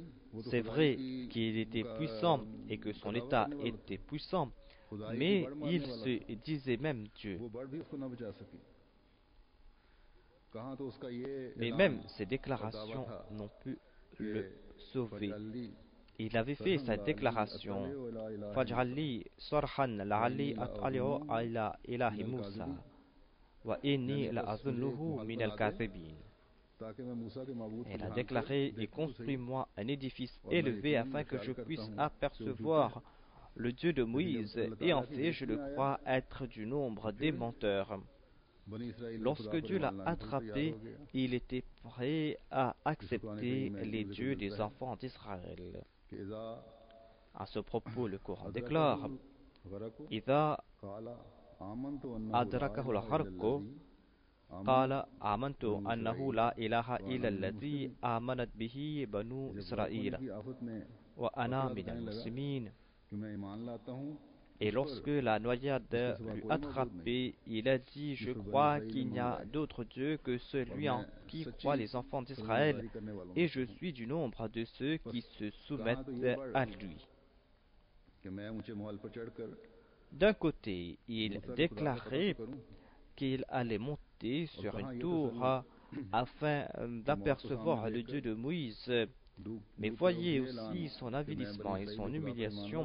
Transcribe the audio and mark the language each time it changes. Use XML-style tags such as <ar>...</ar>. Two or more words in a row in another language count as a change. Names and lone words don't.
<fr>C'est vrai qu'il était puissant et que son état était puissant, mais il se disait même Dieu. Mais même ses déclarations n'ont pu le sauver. Il avait fait cette déclaration</fr> <ar>فاجعل لي صرحا لعلي أطلع إلى إله موسى وإني لأظنه من الكاذبين.</ar> <fr>Elle a déclaré et construis-moi un édifice élevé afin que je puisse apercevoir le Dieu de Moïse, et en fait je le crois être du nombre des menteurs. Lorsque Dieu l'a attrapé, il était prêt à accepter les dieux des enfants d'Israël. À ce propos, le Coran déclare</fr> <ar>إِذَا أَدْرَكَهُ الْغَرْقُ قَالَ آمَنْتُ أَنَّهُ لَا إِلَهَ إِلَّا الَّذِي آمَنَتْ بِهِ بَنُو إِسْرَائِيلَ وَأَنَا مِنَ الْمُسْلِمِينَ.</ar> <fr>Et lorsque la noyade l'eut attrapé, il a dit, je crois qu'il n'y a d'autre Dieu que celui en qui croient les enfants d'Israël, et je suis du nombre de ceux qui se soumettent à lui. D'un côté, il déclarait qu'il allait monter sur une tour afin d'apercevoir le Dieu de Moïse, mais voyez aussi son avilissement et son humiliation.</fr>